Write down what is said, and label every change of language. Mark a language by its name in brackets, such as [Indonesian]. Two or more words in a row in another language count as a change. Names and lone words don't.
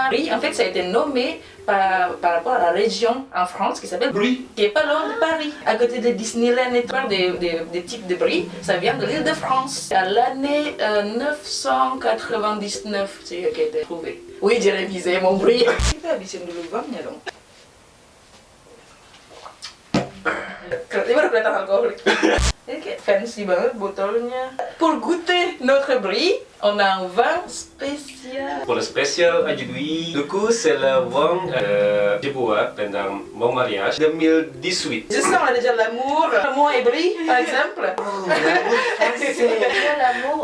[French] Brie, en fait, ça a été nommé par rapport à la région en France qui s'appelle Brie, qui est pas loin de Paris. À côté de Disneyland et tout, des types de brie, ça vient de l'île de France. À l'année 999, c'est qui a été trouvé. Oui, j'ai révisé mon brie. [Indonesian] Kita habisin dulu bangnya dong. Ini baru kelihatan alkoholik. Ini kayak fancy banget botolnya. [French] Pour goûter notre brie, on a un vin spécial. Pour le spécial aujourd'hui, du coup, c'est le vin que je bois pendant mon mariage 2018. Je sens déjà l'amour, moi et brie, par exemple. Il y a l'amour